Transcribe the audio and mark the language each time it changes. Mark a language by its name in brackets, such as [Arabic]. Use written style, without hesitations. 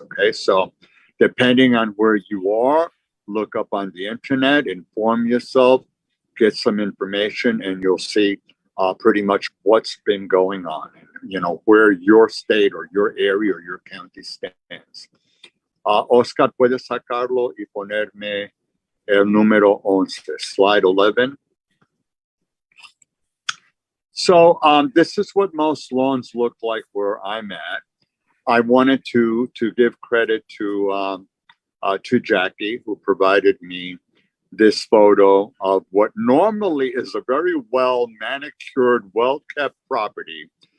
[English] Okay, so depending on where you are, look up on the internet, inform yourself, get some information, and you'll see pretty much what's been going on, where your state or your area or your county stands. [Spanish] Oscar, puedes sacarlo y ponerme el número 11, slide 11. [English] So this is what most lawns look like where I'm at. I wanted to give credit to Jackie, who provided me this photo of what normally is a very well manicured, well kept property.